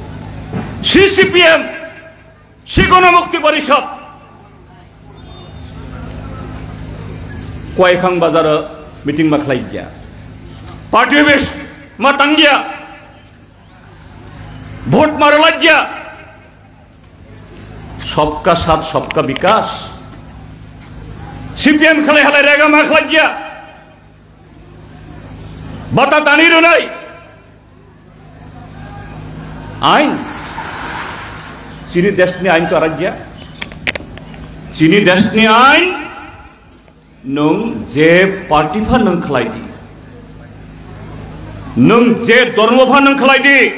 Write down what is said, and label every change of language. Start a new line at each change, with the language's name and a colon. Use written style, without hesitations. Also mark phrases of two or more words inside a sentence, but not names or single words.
Kok Borok: सीसीपीएम गणमुक्ति परिषद कयखां बाजार मीटिंग मा खालाय गया पार्टी बेस मा तंगिया भोट मारला गया
Hindi: सबका साथ सबका विकास
Kok Borok: सीपीएम खालाय हालाय रेगा मा खालाय गया बाता तानी रोनाय आइन चीनी देशनि आइन तो राज्य चीनी देशनि आइन नों जे पार्टीफा नों खालायदि नों जे धर्मफा नों खालायदि